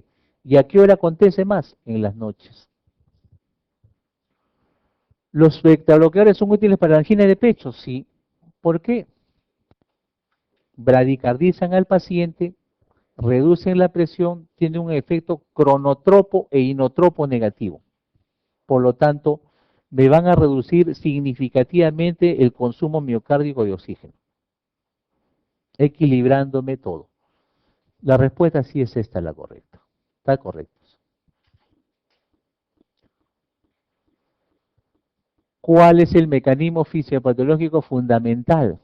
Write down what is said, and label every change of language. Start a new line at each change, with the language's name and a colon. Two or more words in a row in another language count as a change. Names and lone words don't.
Spanish: ¿Y a qué hora acontece más? En las noches. ¿Los betabloqueadores son útiles para la angina de pecho? Sí. ¿Por qué? Bradicardizan al paciente, reducen la presión, tienen un efecto cronotropo e inotropo negativo. Por lo tanto, me van a reducir significativamente el consumo miocárdico de oxígeno, equilibrándome todo. La respuesta sí es esta la correcta. Está correcto. ¿Cuál es el mecanismo fisiopatológico fundamental?